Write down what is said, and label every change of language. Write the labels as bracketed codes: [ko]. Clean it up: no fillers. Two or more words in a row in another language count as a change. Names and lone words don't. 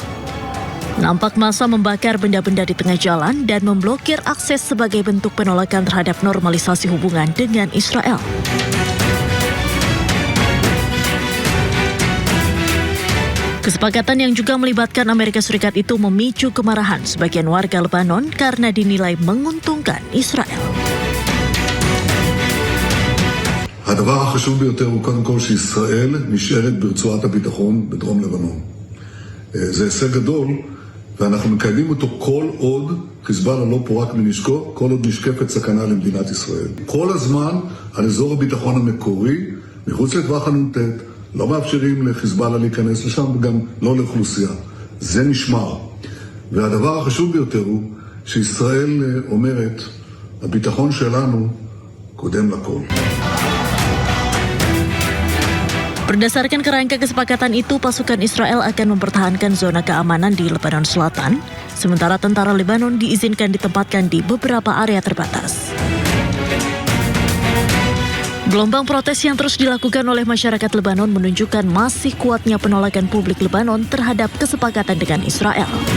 [id] Nampak massa membakar benda-benda di tengah jalan dan memblokir akses sebagai bentuk penolakan terhadap normalisasi hubungan dengan Israel. Kesepakatan yang juga melibatkan Amerika Serikat itu memicu kemarahan sebagian warga Lebanon karena dinilai menguntungkan Israel. [he] הדבר החשוב ביותר הוא קודם כל שישראל נשארת ברצועת הביטחון בדרום לבנון. זה הישג גדול, ואנחנו מקיימים אותו כל עוד חיזבאללה לא פורק מנשקו, כל עוד נשקפת סכנה למדינת ישראל. כל הזמן על אזור הביטחון המקורי, מחוץ לטווח הנ"ט, לא מאפשרים לחיזבאללה להיכנס לשם וגם לא לאוכלוסייה. זה נשמר. והדבר החשוב ביותר הוא שישראל אומרת, הביטחון שלנו קודם לכל. [id] Berdasarkan kerangka kesepakatan itu, pasukan Israel akan mempertahankan zona keamanan di Lebanon Selatan, sementara tentara Lebanon diizinkan ditempatkan di beberapa area terbatas. Gelombang protes yang terus dilakukan oleh masyarakat Lebanon menunjukkan masih kuatnya penolakan publik Lebanon terhadap kesepakatan dengan Israel.